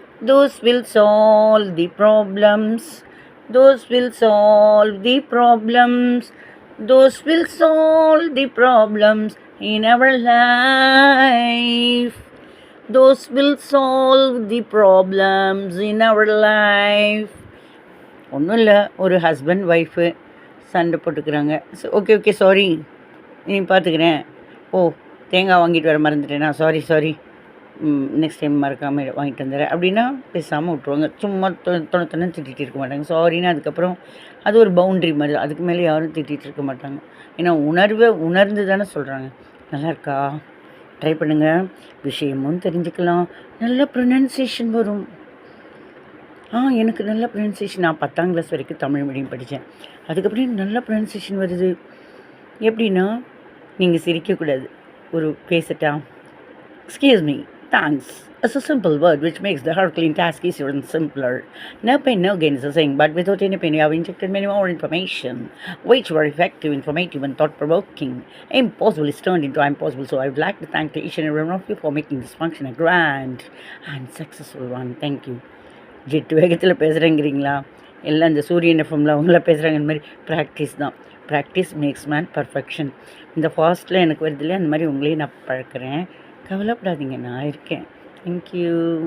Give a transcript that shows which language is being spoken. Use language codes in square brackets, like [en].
[en] Those will solve the problems, those will solve the problems, those will solve the problems in our life, those will solve the problems in our life. [ta] ஒன்றும் இல்லை, ஒரு husband wife சண்டை போட்டுக்கிறாங்க. Okay sorry, நீ பார்த்துக்கிறேன், ஓ தேங்காய் வாங்கிட்டு வர மறந்துட்டேனா, சாரி சாரி, நெக்ஸ்ட் டைம் மறக்காமல் வாங்கிட்டு வந்துடுறேன் அப்படின்னா பேசாமல் விட்ருவாங்க. சும்மா தொண திட்டிகிட்டு இருக்க மாட்டாங்க. சாரின்னு அதுக்கப்புறம் அது ஒரு பவுண்ட்ரி மாதிரி தான். அதுக்கு மேலே யாரும் திட்டிகிட்டு இருக்க மாட்டாங்க. ஏன்னா உணர்ந்து தானே சொல்கிறாங்க. நல்லா இருக்கா, ட்ரை பண்ணுங்கள், விஷயமும் தெரிஞ்சுக்கலாம், நல்ல ப்ரொனன்சியேஷன் வரும். எனக்கு நல்ல ப்ரொனன்சியேஷன். நான் 10ஆம் கிளாஸ் வரைக்கும் தமிழ் மீடியம் படித்தேன். அதுக்கப்புறம் நல்ல ப்ரொனன்சியேஷன் வருது. எப்படின்னா, நீங்கள் சிரிக்கக்கூடாது. ஒரு பேசட்டா? [en] Excuse me, thanks. It's a simple word which makes the Herculean task easier and simpler. No pain, no gain is a saying, but without any pain, you have injected many more information, which were effective, informative, and thought-provoking. Impossible is turned into impossible, so I would like to thank each and every one of you for making this function a grand and successful one. Thank you. [ta] Jet வேகத்தில் பேசுகிறேங்கிறீங்களா? எல்லாம் இந்த சூரியன் எஃப்எம்ல அவங்கள பேசுகிறாங்க. இந்த மாதிரி practice தான். [en] Practice makes man perfection. [ta] இந்த ஃபாஸ்ட்டில் எனக்கு வருது இல்லையா, அந்த மாதிரி உங்களையும் நான் பழக்கிறேன். கவலைப்படாதீங்க, நான் இருக்கேன். தேங்க்யூ.